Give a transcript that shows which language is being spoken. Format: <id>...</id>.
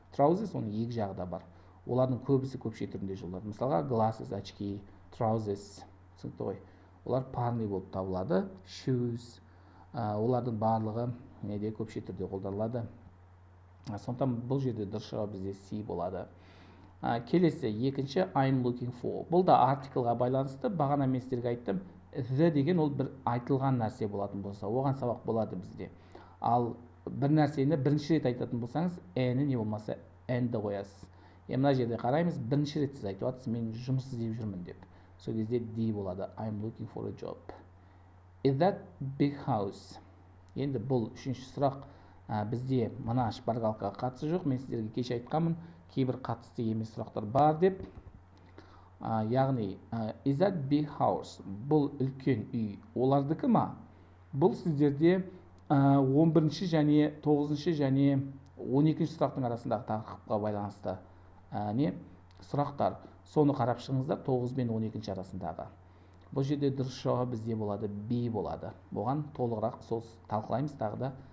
<kk>Trousers оның екі жағы да бар. Олардың көбісі көпше түрінде жолдар. Мысалға glasses, очки, trousers, түсінікті ғой. Олар парный болып табылады. Shoes, олардың барлығы неде көпше түрде қолданылады. Сондықтан бұл жерде дұрыс жауап бізде C болады. Келесі екінші</kk> <en>I'm looking for.</en> <kk>Бұл да артиклға байланысты. Бағана мен сіздерге айттым, the деген ол бір айтылған нәрсе болатын болса, оған сабақ болады бізде. Ал бір нәрсені бірінші рет айтатын болсаңыз, n-і не болмаса n-ді қоясыз. Мына жерде қараймыз, бірінші рет сіз айтып жатсыз, мен жұмыс іздеп жүрмін деп. Сол кезде D болады.</kk> <en>I'm looking for a job. Is that big house?</en> <kk>Енді бұл үшінші сұрақ. Бізде мына шпаргалкаға қатысы жоқ. Мен сіздерге кеше айтқанмын, кейбір қатысты емес сұрақтар бар деп. Яғни,</kk> <en>is that big house?</en> <kk>Бұл үлкен үй. Олардікі ма? Бұл сіздерде 11-ші және 9-ші және 12-ші сұрақтың арасындағы тақырыпқа байланысты сұрақтар. Соны қарап шығыңыздар 9 мен 12-ші арасындағы. Бұл жерде дұрыс жауап бізде болады, B болады. Бұған толығырақ сол талқылаймыз тағы да</kk>